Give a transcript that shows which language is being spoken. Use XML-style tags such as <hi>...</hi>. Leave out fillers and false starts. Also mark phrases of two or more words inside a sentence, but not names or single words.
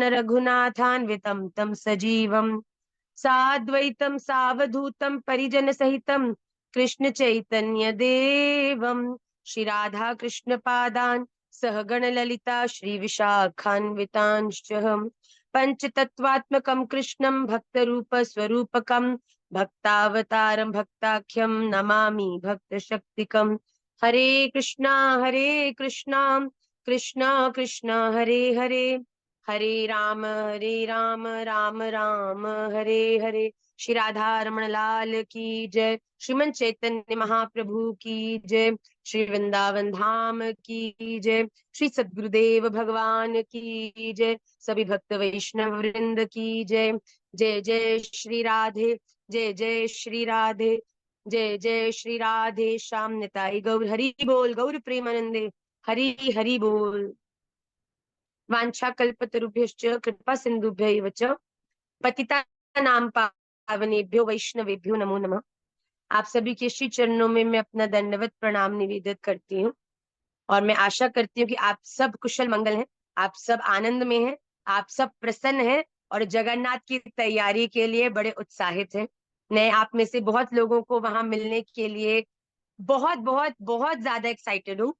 <sa>रघुनाथान्वितं तं सजीवं साद्वैतं सावधूतं परिजनसहितं कृष्ण चैतन्य देवं श्री राधा कृष्ण पादान् सहगण ललिता श्री विशाखान्वितांश्च पंचतत्वात्मकं कृष्णं भक्तरूप स्वरूपकं भक्तावतारं भक्ताख्यं नमामि भक्तशक्तिकं। हरे कृष्णा कृष्णा कृष्णा हरे हरे, हरे राम राम राम हरे हरे।</sa> <hi>श्री राधा रमण लाल की जय। श्रीमन चैतन्य महाप्रभु की जय। श्री वृंदावन धाम की जय। श्री सद्गुरुदेव भगवान की जय। सभी भक्त वैष्णव वृंद की जय। जय जय श्री राधे, जय जय श्री राधे, जय जय श्री राधे श्याम निताई गौर हरि बोल, गौर प्रेमानंदे हरि हरि बोल।</hi> <sa>वांछा कल्पतरुभ्यश्च कृपा सिंधुभ्यैव च पतितानां पावनेभ्यो वैष्णवेभ्यो नमो नमः।</sa> <hi>आप सभी के श्री चरणों में मैं अपना दंडवत प्रणाम निवेदित करती हूँ और मैं आशा करती हूँ कि आप सब कुशल मंगल हैं, आप सब आनंद में हैं, आप सब प्रसन्न हैं और जगन्नाथ की तैयारी के लिए बड़े उत्साहित हैं। मैं आप में से बहुत लोगों को वहां मिलने के लिए बहुत बहुत बहुत ज्यादा एक्साइटेड हूँ।</hi>